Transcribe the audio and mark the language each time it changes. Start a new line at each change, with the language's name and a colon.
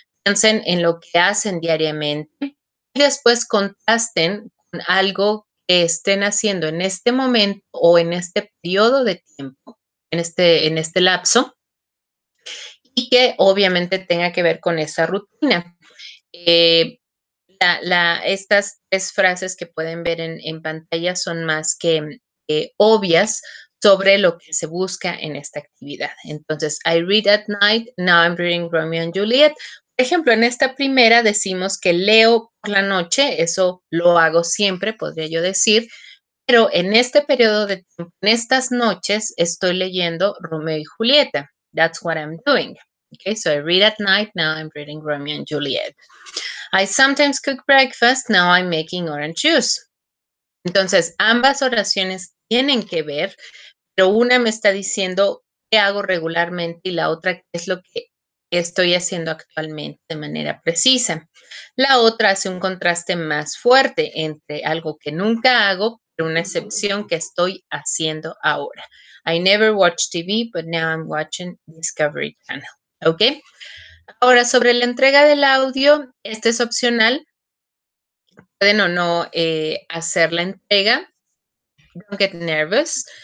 Spanish: Piensen en lo que hacen diariamente y después contrasten con algo que estén haciendo en este momento o en este periodo de tiempo, en este lapso, y que obviamente tenga que ver con esa rutina. Eh, estas 3 frases que pueden ver en pantalla son más que obvias sobre lo que se busca en esta actividad.
English: Entonces, I read at night, now I'm reading Romeo and Juliet.
Spanish: Por ejemplo, en esta primera decimos que leo por la noche, eso lo hago siempre, podría yo decir, pero en este periodo de tiempo, en estas noches, estoy leyendo Romeo y Julieta.
English: That's what I'm doing. Okay, so I read at night, now I'm reading Romeo and Juliet. I sometimes cook breakfast, now I'm making orange juice.
Spanish: Entonces, ambas oraciones tienen que ver, pero una me está diciendo qué hago regularmente y la otra qué es lo que estoy haciendo actualmente de manera precisa. La otra hace un contraste más fuerte entre algo que nunca hago, pero una excepción que estoy haciendo ahora.
English: I never watch TV, but now I'm watching Discovery Channel. ¿Ok?
Spanish: Ahora, sobre la entrega del audio, este es opcional. Pueden o no hacer la entrega.
English: Don't get nervous.